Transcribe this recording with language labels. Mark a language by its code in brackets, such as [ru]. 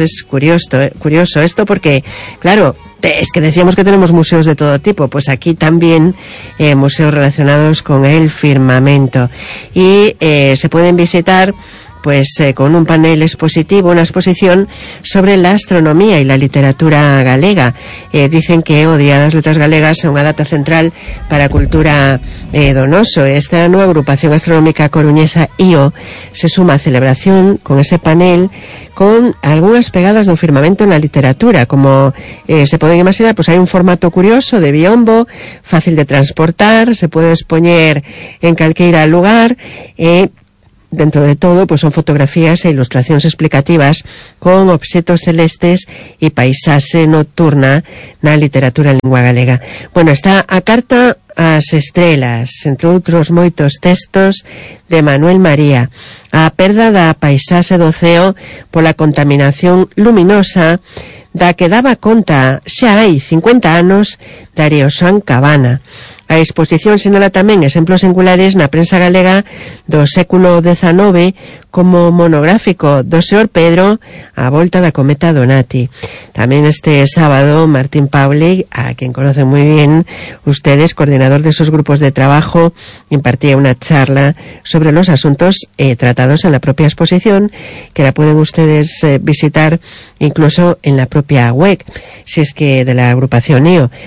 [es] Es curioso, curioso esto, porque claro, es que decíamos que tenemos museos de todo tipo, pues aquí también museos relacionados con el firmamento, y se pueden visitar con un panel expositivo, una exposición sobre la astronomía y la literatura galega. Dicen que [gl] O Día das Letras Galegas é unha data central para a cultura donoso. [es] Esta nueva agrupación astronómica coruñesa IO se suma a celebración con ese panel, con algunas pegadas de un firmamento en la literatura. Como se pueden imaginar, pues hay un formato curioso de biombo, fácil de transportar, se puede exponer en calqueira lugar. Dentro de todo, pues son fotografías e ilustraciones explicativas con objetos celestes y paisaje nocturna na literatura en lengua galega. [gl] Bueno, está A Carta ás Estrelas, entre outros moitos textos de Manuel María. A perda da paisaxe do ceo pola contaminación luminosa, da que daba conta xa hai 50 anos Darío Xoán Cabana. A exposición sinala tamén exemplos singulares na prensa galega do século XIX, como monográfico do Señor Pedro A Volta da Cometa Donati. [es] Tamén este sábado, Martín Pauli, a quien conocen moi ben ustedes, coordinador de sus grupos de trabajo, impartía [gl] unha charla [es] sobre los asuntos tratados en la propia exposición, que la pueden ustedes visitar incluso en la propia web, si es que de la agrupación IO.